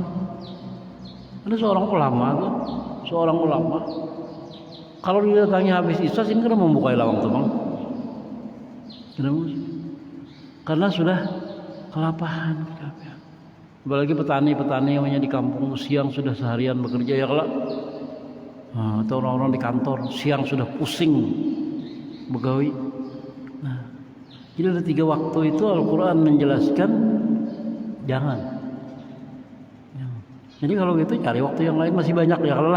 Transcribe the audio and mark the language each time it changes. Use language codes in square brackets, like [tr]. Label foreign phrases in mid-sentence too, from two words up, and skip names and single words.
[bjn] Ada seorang ulama kalau didatangi habis isya sini kena membuka lawang tuh bang. Karena sudah kelapahan. [id] Apalagi petani yang di kampung siang sudah seharian bekerja ya kelak. [bjn] Atau orang-orang di kantor siang sudah pusing begawi. [id] Nah, jadi ada 3 waktu itu Al-Quran menjelaskan jangan. Jadi kalau gitu cari waktu yang lain masih banyak ya kalau lah.